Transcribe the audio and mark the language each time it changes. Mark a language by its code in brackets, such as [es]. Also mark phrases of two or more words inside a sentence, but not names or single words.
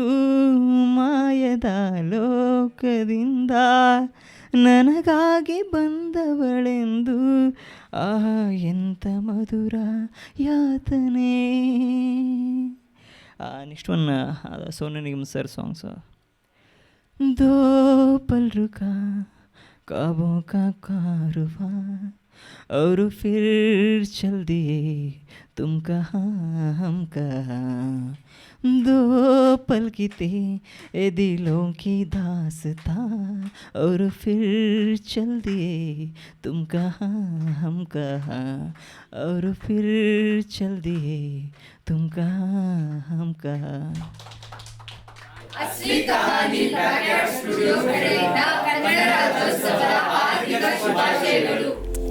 [kn] ಮಾಯದ ಲೋಕದಿಂದ ನನಗಾಗಿ ಬಂದವಳೆಂದು. ಆಹಾ ಎಂಥ ಮಧುರ ಯಾತನೆ. [en] Next one Sonu Nigam sir songs. [hi] दो पल रुका ख्वाबों का कारवां और फिर चल दिए तुम कहाँ हम कहाँ. दो पल की थे ए दिलों की दास्तां और फिर चल दिए तुम कहाँ हम कहाँ. और फिर चल दिए तुम कहाँ हम कहाँ. [kn] ಅಸ್ಲಿ ಕಹಾನಿ ಬ್ಯಾಕ್ಯಾರ್ಡ್ ಸ್ಟುಡಿಯೋಸ್ ಕಡೆಯಿಂದ ಕನ್ನಡ ರಾಜ್ಯೋತ್ಸವದ ಹಾರ್ದಿಕ ಶುಭಾಶಯಗಳು.